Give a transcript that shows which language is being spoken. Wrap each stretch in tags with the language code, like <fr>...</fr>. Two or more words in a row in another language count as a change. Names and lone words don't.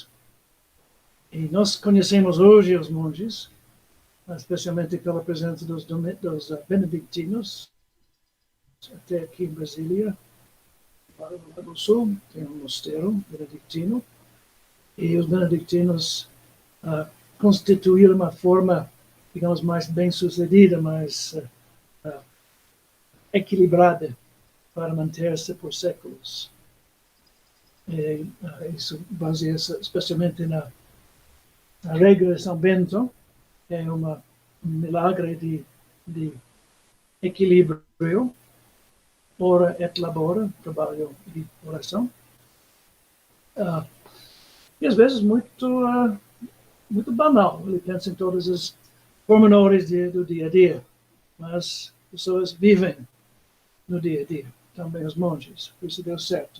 <pt>E nós conhecemos hoje os monges, especialmente pela presença dos benedictinos, até aqui em Brasília, para o Rio do Sul, tem um mosteiro benedictino, e os benedictinos constituíram uma forma, digamos, mais bem-sucedida, mais equilibrada para manter-se por séculos. E, isso baseia-se especialmente na regra de São Bento, que é um milagre de equilíbrio,</pt> <la>ora et labora,</la> <pt>trabalho e oração. E às vezes muito banal. Ele pensa em todos os pormenores do dia a dia, mas pessoas vivem no dia a dia, também os monges, por isso deu certo.</pt>